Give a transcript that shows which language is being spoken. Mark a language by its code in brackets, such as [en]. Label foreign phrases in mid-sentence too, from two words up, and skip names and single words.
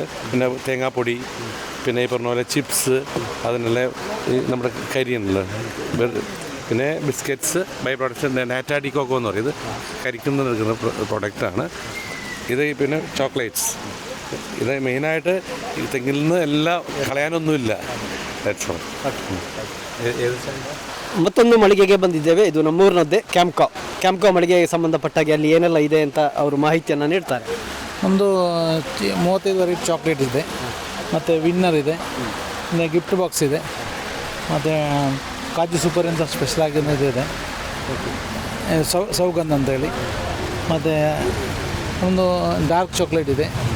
[ml] പിന്നെ തേങ്ങാപ്പൊടി, പിന്നെ ഈ പറഞ്ഞ പോലെ ചിപ്സ്, അതിനുള്ള ഈ നമ്മുടെ കരിയുണ്ടല്ലോ, പിന്നെ ബിസ്ക്കറ്റ്സ്, [en] by products, [ml] നാറ്റാഡി കോക്കോ എന്ന് പറയും. ഇത് കരിക്കുന്ന നിൽക്കുന്ന പ്രോഡക്റ്റാണ് ഇത്. പിന്നെ ചോക്ലേറ്റ്സ്, ഇത് മെയിനായിട്ട് ഈ തെങ്ങിൽ നിന്ന് എല്ലാം കളയാനൊന്നുമില്ല. [en] That's all. [kn] ಮತ್ತೊಂದು ಮಳಿಗೆಗೆ ಬಂದಿದ್ದೇವೆ. ಇದು ನಮ್ಮೂರಿನದ್ದೇ ಕ್ಯಾಂಪ್ಕೋ ಮಳಿಗೆಗೆ ಸಂಬಂಧಪಟ್ಟಾಗೆ ಅಲ್ಲಿ ಏನೆಲ್ಲ ಇದೆ ಅಂತ ಅವರು ಮಾಹಿತಿಯನ್ನು ನೀಡ್ತಾರೆ. ಒಂದು 35 [en] variety chocolate [kn] ಇದೆ, ಮತ್ತು ವಿನ್ನರ್ ಇದೆ, ಮತ್ತು [en] gift box [kn] ಇದೆ, ಮತ್ತು ಕಾಜು ಸೂಪರ್ ಅಂತ ಸ್ಪೆಷಲ್ ಆಗಿರೋದು ಇದೆ, ಸೌಗಂಧ ಅಂತೇಳಿ, ಮತ್ತು ಒಂದು [en] dark chocolate [kn] ಇದೆ.